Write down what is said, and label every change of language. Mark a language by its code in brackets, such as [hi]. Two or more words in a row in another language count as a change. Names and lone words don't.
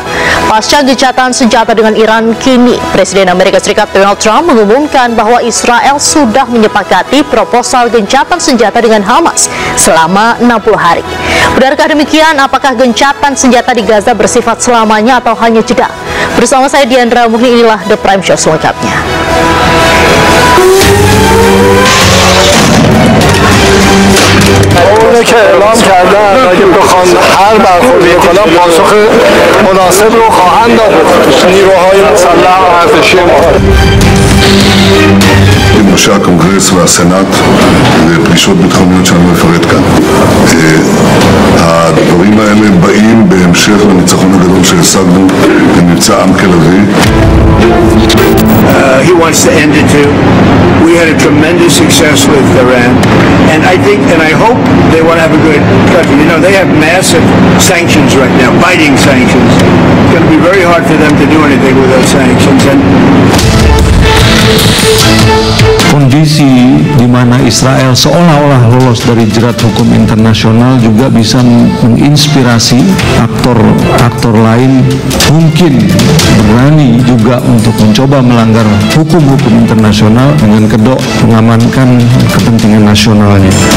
[id] Pasca gencatan senjata dengan Iran, kini Presiden Amerika Serikat Donald Trump mengumumkan bahwa Israel sudah menyepakati proposal gencatan senjata dengan Hamas selama 60 hari. Benarkah demikian? Apakah gencatan senjata di Gaza bersifat selamanya atau hanya jeda? Bersama saya Diandra Muhni, inilah The Prime Show selengkapnya. [fa] اونه که اعلام کردن اگه بخوان هر برخوردی کنن پاسخ مناسب رو خواهند داد نیروهای مسلح و ارتشی ما. [he] ראשי הקונגרס והסנאט ופגישות ביטחוניות שאני לא אפרט כאן. הדברים האלה באים בהמשך לניצחון הגדול שהשגנו במבצע עם כלבי. [en] He wants to end it too. We had a tremendous success with Iran, and I think and I hope they want to have a good country. You know, they have massive sanctions right now, biting sanctions. It's going to be very hard for them to do anything with those sanctions. And [id] kondisi di mana Israel seolah-olah lolos dari jerat hukum internasional juga bisa menginspirasi aktor lain mungkin berani juga untuk mencoba melanggar hukum-hukum internasional dengan kedok mengamankan kepentingan nasionalnya.